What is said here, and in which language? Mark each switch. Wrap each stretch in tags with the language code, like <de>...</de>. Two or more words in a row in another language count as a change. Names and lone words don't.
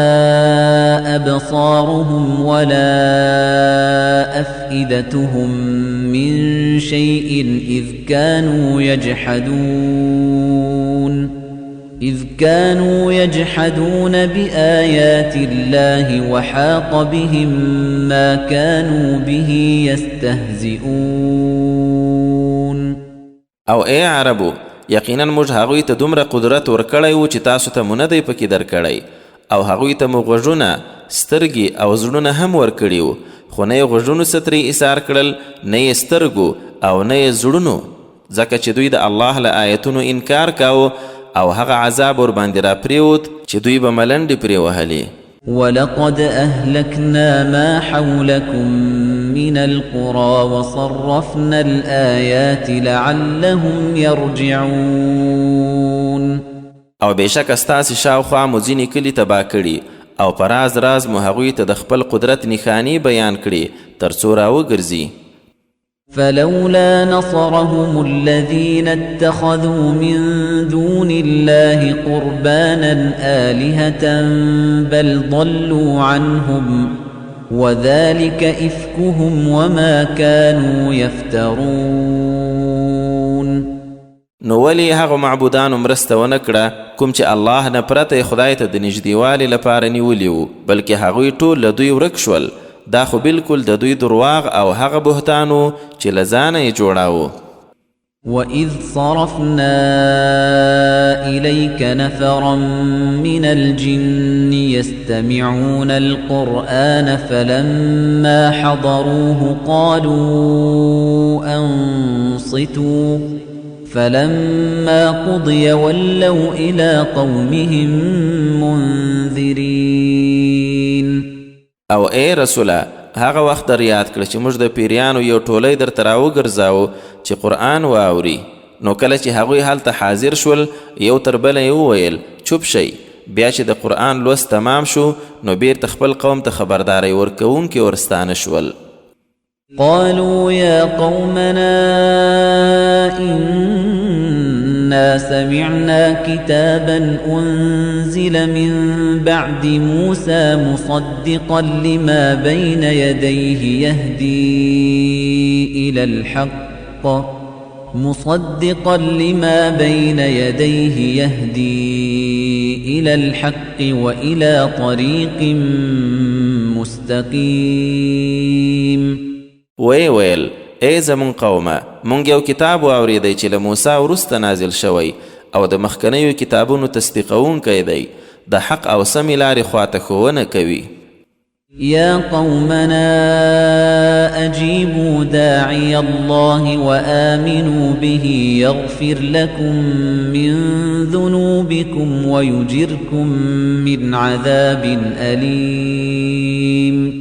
<ar>أبصارهم ولا أفئدتهم من شيء إذ كانوا يجحدون بآيات الله وحاق بهم ما كانوا به يستهزئون</ar> <ps>او ای عربو یقینا موږ هغوی ته دومره قدرت ورکړی و چې تاسو ته مو نه دی پکې درکړی او هغوی ته مو غوږونه سترګې او زړونه هم ورکړي وو خو نه یې غوږونو څه ترې ایثار کړل نه یې سترګو او نه یې زړونو ځکه چې دوی د الله له آیتونو انکار کاوه او هغه عذاب ور باندې را پریوت چې دوی به ملنډې پرې وهلې</ps> <ar>ولقد أهلكنا ما حولكم من القرى وصرفنا الآيات لعلهم يرجعون</ar> <ps>او بېشکه ستاسې شاوخوا مو ځینې کلي تباه کړي او په راز راز مو هغوی ته د خپل قدرت نښانې بیان کړي تر څو راوګرځي</ps> <ar>فلولا نصرهم الذين اتخذوا من دون الله قربانا آلهة بل ضلوا عنهم وذلك إفكهم وما كانوا يفترون</ar> <ps>نو ولی هغه معبودانو مرسته ونه کړه کوم چې الله نه پرته خدای ته د نږدېوالي لپاره نیولي وو بلکې هغوی ټول له دوی ورک شول دا خو بالکل د دوی درواغ او هغه بهتانو چې له ځانه یې جوړاوه</ps> <ar>وَإِذْ صَرَفْنَا إِلَيْكَ نَفَرًا مِنَ الْجِنِّ يَسْتَمِعُونَ الْقُرْآنَ فَلَمَّا حَضَرُوهُ قَالُوا أَنصِتُوا فَلَمَّا قُضِيَ وَلَّوْا إِلَى قَوْمِهِمْ مُنذِرِينَ</ar> <ps>او ای رسوله هغه وخت در یاد کړه چې موږ د پیریانو یو ټولی درته راوګرځاوه چې قرآن واوري نو کله چې هغوی هلته حاضر شول یو تر بله یې وویل چوپ شئ بیا چې د قرآن لوست تمام شو نو بیرته خپل قوم ته خبرداری ورکوونکي ورستانه شول</ps> <ar>قالوا يا قومنا إنا سمعنا كتابا أنزل من بعد موسى مصدقا لما بين يديه يهدي إلى الحق وإلى طريق مستقيم</ar> <ps>ویل ای زمون قومه مونږ یو کتاب واوریدی چې له موسی وروسته نازل شوی او د مخکنیو کتابونو تصدیقونکی دی د حق او سمې لارې خواته ښوونه کوي</ps> <ar>يا قومنا أجيبوا داعي الله وآمنوا به يغفر لكم من ذنوبكم ويجركم من عذاب أليم</ar>